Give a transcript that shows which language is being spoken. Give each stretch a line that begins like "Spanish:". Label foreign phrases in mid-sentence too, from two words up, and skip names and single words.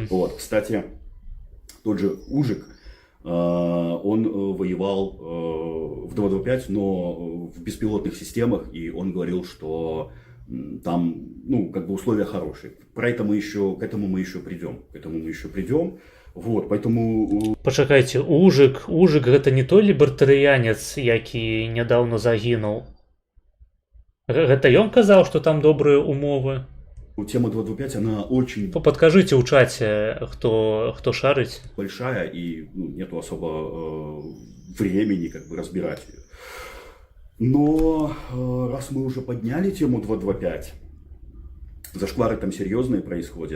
Russian: Вот, кстати, тот же Ужик, он воевал в 225, но в беспилотных системах, и он говорил, что там, ну, как бы условия хорошие. К этому мы еще придем. Вот, поэтому...
Belarusian: Почакайте, Ужик гэта не той лібертарыянец, які нядаўна загінуў. Гэта ён казаў, што там добрыя умовы.
Russian: Тема 225, она очень... Подкажите в чате, кто шарит. Большая, и нету особо времени как бы разбирать ее. Но раз мы уже подняли тему 225, зашквары там серьезные происходят.